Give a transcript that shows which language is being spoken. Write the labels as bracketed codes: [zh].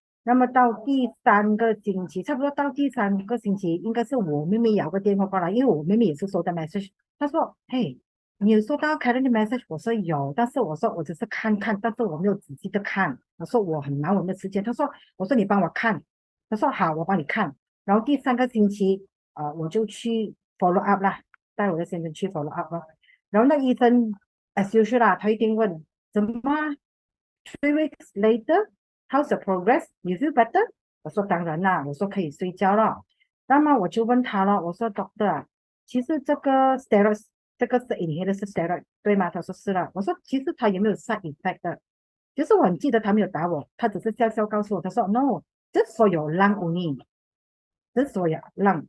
[zh] 那么到第3个星期，差不多到第3个星期，应该是我妹妹摇个电话过来，因为我妹妹也是收到 message，她说："嘿你有收到 Karen 的 message？ 我说有，但是我说我只是看看，但是我没有仔细的看。我说我很忙，我没有时间。他说，我说你帮我看。他说好，我帮你看。然后第3个星期，我就去 follow up 啦，带我的先生去 follow up 了。然后那医生 [en] as usual [zh] 啦，他一定问怎么啊 [en] 3 weeks later how's the progress? You feel better？ [zh] 我说当然啦，我说可以睡觉了。那么我就问他了，我说 doctor 啊，其实这个 steroid 这个是 inhaler 是 steroid 对吗？他说是了。我说其实他有没有 side effect 的？就是我很记得他没有打我，他只是笑笑告诉我，他说 [en] no，just for your lung [zh] only，just for your lung。